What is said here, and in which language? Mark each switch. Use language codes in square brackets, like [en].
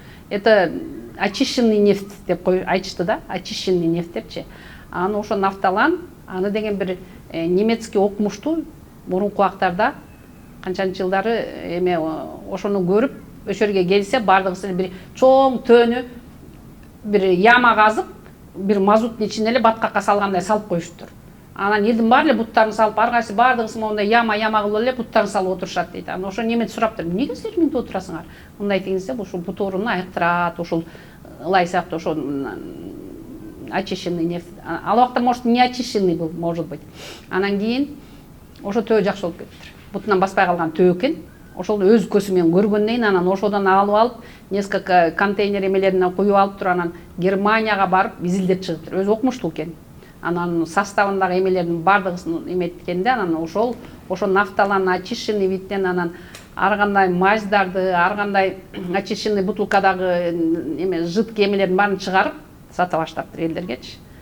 [ru] Это очищенный нефть [ky] деп айтышты да, очищенный нефть депчи. Ошо Нафталан, аны деген бир немецкий окумуштуу мурунку убактарда канчанчы жылдары эме ошону көрүп, ошол жерге келсе бардыгысын бир чоң төөнү бир яма казып, бир мазуттун ичине эле баткакка салгандай салып коюштур. Анан элдин баары эле буттарын салып, ар кайсы бардыгысы мондай яма кылып эле буттарын салып отурушат дейт. Ошо немет сураптыр, эмнеге силер минте отурасыңар? Мындай дегенсе, ушул бут ооруну айыктырат, ушул ылай сыяктуу ошо очищенный нефть. Ал убакта [ru] может не очищенный был, может быть. [ky] Анан кийин ошо төө жакшы болуп кетиптир. Бутунан баспай калган төө экен. Ошол өз көзү менен көргөндөн кийин анан ошодон алып, [ru] несколько контейнер [ky] эмелерине куюп алып туруп, анан Германияга барып изилдеп чыгыптыр. Өзү окумуштуу экен. Анан составындагы эмелердин бардыгысын эметкенде, анан ошо Нафталан очищенный видден анан ар кандай маздарды, ар кандай очищенный бутылкадагы эме жидкий эмелердин баарын чыгарып сата баштаптыр элдергечи.